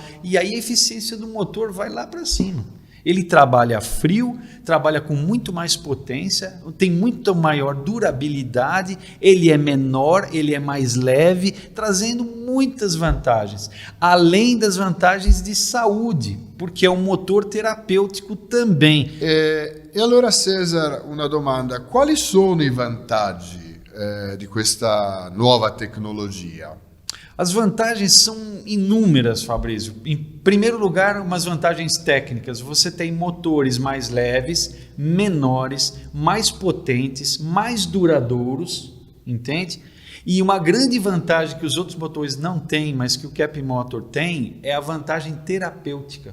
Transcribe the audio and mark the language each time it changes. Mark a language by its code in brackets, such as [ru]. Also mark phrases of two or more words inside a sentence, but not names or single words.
[pt] E aí a eficiência do motor vai lá para cima. Ele trabalha frio, trabalha com muito mais potência, tem muito maior durabilidade, ele é menor, ele é mais leve, trazendo muitas vantagens, além das vantagens de saúde, porque é um motor terapêutico também. [it] E allora, Cesar, una domanda: quali sono i vantaggi di questa nuova tecnologia? [pt] As vantagens são inúmeras, Fabrício. Em primeiro lugar, umas vantagens técnicas. Você tem motores mais leves, menores, mais potentes, mais duradouros, entende? E uma grande vantagem que os outros motores não têm, mas que o Keppe Motor tem, é a vantagem terapêutica.